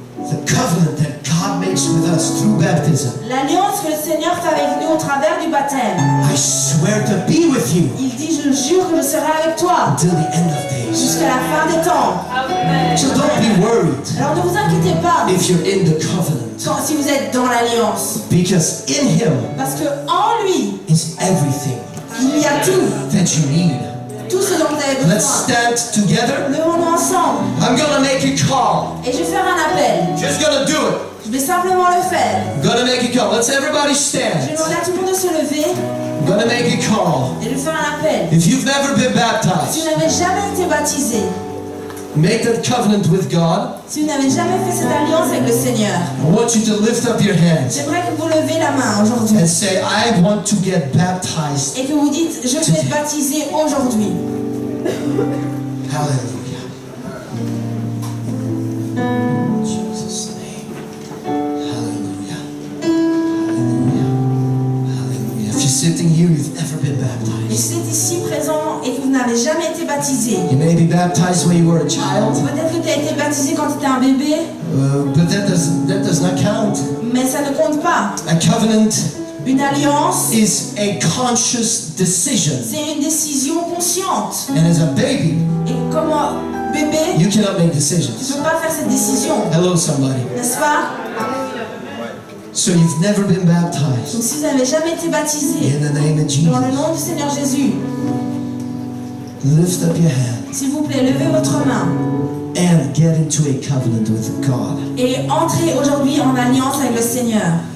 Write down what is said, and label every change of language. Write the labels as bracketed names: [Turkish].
[English] The covenant that God makes with us through baptism. [French] L'alliance que le Seigneur fait avec nous au travers du baptême. [English] I swear to be with you [French] Il dit je jure que je serai avec toi [English] until the end of days. [French] jusqu'à la fin des temps. [English] So don't be worried [French] Alors ne vous inquiétez pas [English] if you're in the covenant, [French] si vous êtes dans l'alliance. [English] because in Him [French] Parce que en lui, [English] is everything [French] il y a tout. [English] that you need. [French] Tout ce dont vous avez [English] Let's [French] besoin. [English] stand together. [French] Levons-nous ensemble. [English] I'm gonna make a call. [French] Et je vais faire un appel. [English] Just gonna do it. [French] Je vais simplement le faire. [English] I'm gonna make a call. Let's everybody [French] Je vais [English] stand. [French] demander à tout le monde de se lever [English] I'm gonna make a call. [French] et de faire un appel. [English] If you've never been [French] Si [English] baptized, [French] vous n'avez jamais été baptisé, [English] make that covenant with God. [French] si vous n'avez jamais fait cette alliance avec le Seigneur, [English] I want you to lift up your hands [French] j'aimerais que vous levez la main aujourd'hui [English] and say, I want to get baptized. [French] et que vous dites je vais être baptisé aujourd'hui. [English] Hallelujah. In Jesus' name. Hallelujah. Hallelujah. Hallelujah. If you're sitting here, you've never been [French] Et [English] baptized. [French] si vous êtes ici présent et que vous n'avez jamais été baptisé, [English] You may be baptized when you were a child, [French] peut-être que tu as été baptisé quand tu étais un bébé, [English] but that does not count. [French] mais ça ne compte pas. [English] A covenant [French] Une alliance, [English] is a conscious decision. [French] c'est une décision consciente. [English] And as a baby, [French] Et comme un bébé, [English] you cannot make [French] tu [English] decisions. [French] ne peux pas faire cette décision, [English] Hello, somebody. [French] n'est-ce pas? [English] So you've never been baptized. [French] Donc si vous n'avez jamais été baptisé, [English] In the name of [French] dans le [English] Jesus, [French] nom du Seigneur Jésus, [English] lift up your hand [French] s'il vous plaît, levez votre main [English] and get into a covenant with God. [French] et entrez aujourd'hui en alliance avec le Seigneur.